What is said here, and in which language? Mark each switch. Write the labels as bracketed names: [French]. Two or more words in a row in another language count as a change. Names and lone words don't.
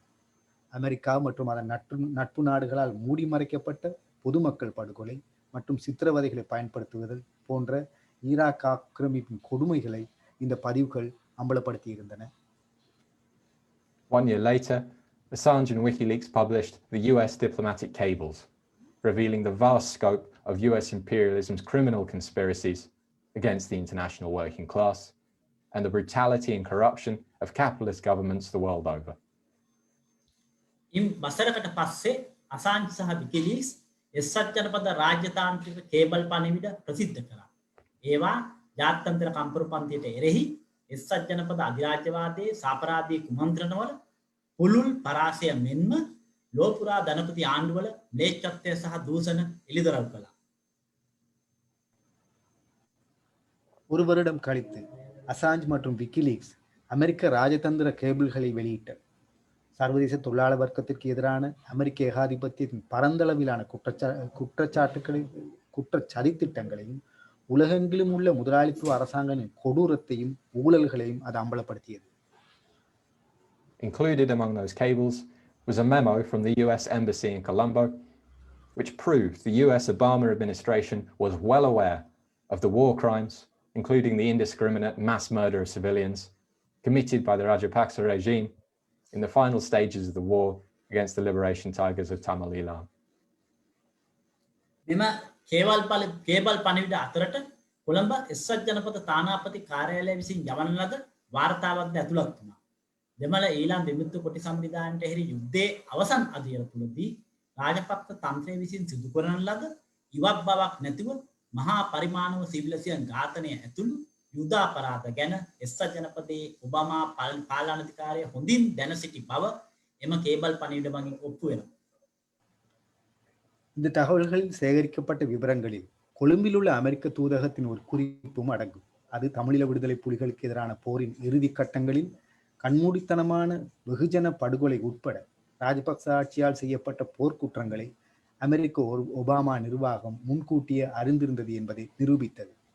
[Tamil] அமெரிக்கா மற்றும் அதன் நட்பு நாடுகளால் மூடி மறைக்கப்பட்ட பொதுமக்கள் படுகொலை மற்றும் சித்திரவதைகளை பயன்படுத்துவதல் போன்ற ஈராக் ஆக்கிரமிப்பின் கொடுமைகளை இந்த பதிவுகள் அம்பலப்படுத்தி இருந்தன. [English] 1 year later, Assange and WikiLeaks published the US diplomatic cables, revealing the vast scope of US imperialism's criminal conspiracies against the international working class and the brutality and corruption of capitalist governments the world over. [Sinhala] ඉන් වසරකට පස්සේ අසාන්ජ් සහ විකිලීක්ස් එක්සත් ජනපද රාජ්‍යතාන්ත්‍රික කේබල් පණිවිඩ ප්‍රසිද්ධ කරා. ඒවා ජාත්‍යන්තර කම්පරුපන්තියට එරෙහි එක්සත් ජනපද අධිරාජ්‍යවාදයේ සාපරාධී කුමන්ත්‍රණවල පුළුල් පරාසය මෙන්ම ලෝපුරා ධනපති ආණ්ඩුවල ම්ලේච්ඡත්වය සහ දූෂණ එළිදරව් කළා. [Tamil] ஒரு வருடம் கழித்து அசாஞ்ச் மற்றும் விக்கிலீக்ஸ் அமெரிக்க ராஜதந்திர கேபிள்களை வெளியிட்டனர். சர்வதேச தொழிலாளர் வர்க்கத்திற்கு எதிரான அமெரிக்க ஏகாதிபத்தியத்தின் பரந்தளவிலான குற்றச்சதித்திட்டங்களையும் உலகெங்கிலும் உள்ள முதலாளித்துவ அரசாங்கங்களின் கொடூரத்தையும் ஊழல்களையும் அது அம்பலப்படுத்தியது. [English] Included among those cables was a memo from the US Embassy in Colombo, which proved the US Obama administration was well aware of the war crimes, including the indiscriminate mass murder of civilians committed by the Rajapaksa regime in the final stages of the war against the liberation tigers of Tamil Eelam. [Sinhala] මෙම කේබල් පණිවිඩ අතරට කොළඹ එක්සත් ජනපද තානාපති කාර්යාලය විසින් යවන ලද වාර්තාවක්ද ඇතුළත් වුණා. දෙමළ ඊළාම් විමුක්ත කොටි සංවිධානයට එරෙහි යුද්ධයේ අවසන් අදියර තුලදී රාජපක්ෂ තන්ත්‍රය විසින් සිදු කරන ලද ඉවත් බවක් නැතිව මහා පරිමාණව සිවිලසියන් ඝාතනය ඇතුළු යුද අපරාධ ගැන එක්සත් ජනපදයේ ඔබාමා පාලනාධිකාරිය හොඳින් දැන සිටි බව එම කේබල් පණිවිඩ මගින් ඔප්පු වෙනවා. [Tamil] இந்த தகவல்களில் சேகரிக்கப்பட்ட விவரங்களில் கொழும்பில் உள்ள அமெரிக்க தூதகத்தின் ஒரு குறிப்பும் அடங்கும். அது தமிழீழ விடுதலை புலிகளுக்கு எதிரான போரின் இறுதி கட்டங்களில் கண்மூடித்தனமான வெகுஜன படுகொலை உட்பட ராஜபக்ச ஆட்சியால் செய்யப்பட்ட போர்க்குற்றங்களை அமெரிக்க ஒபாமா நிர்வாகம் முன்கூட்டியே அறிந்திருந்தது என்பதை நிரூபித்தது.